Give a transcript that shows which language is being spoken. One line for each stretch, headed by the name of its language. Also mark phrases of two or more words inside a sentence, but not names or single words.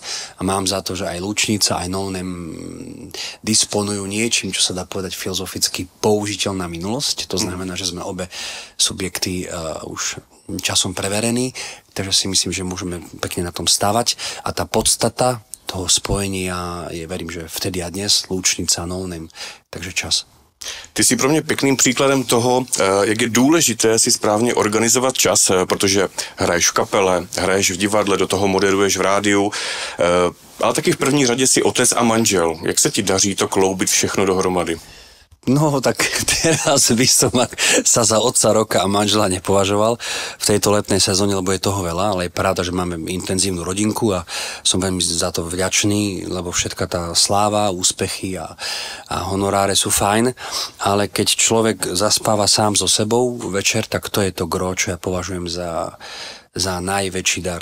Slovak: A mám za to, že aj Lúčnica, aj No Name disponujú niečím, čo sa dá povedať filozoficky použiteľná minulosť. To znamená, že sme obe subjekty už časom preverení, takže si myslím, že môžeme pekne na tom stavať. A tá podstata toho spojenia je, verím, že vtedy a dnes, Lúčnica, No Name, takže čas.
Czech: Ty jsi pro mě pěkným příkladem toho, jak je důležité si správně organizovat čas, protože hraješ v kapele, hraješ v divadle, do toho moderuješ v rádiu, ale taky v první řadě si otec a manžel. Jak se ti daří to kloubit všechno dohromady?
Slovak: No, tak teraz by som sa za otca roka a manžela nepovažoval v tejto letnej sezóne, lebo je toho veľa, ale je pravda, že máme intenzívnu rodinku a som veľmi za to vďačný, lebo všetka tá sláva, úspechy a honoráre sú fajn, ale keď človek zaspáva sám so sebou večer, tak to je to gro, čo ja považujem za najväčší dar.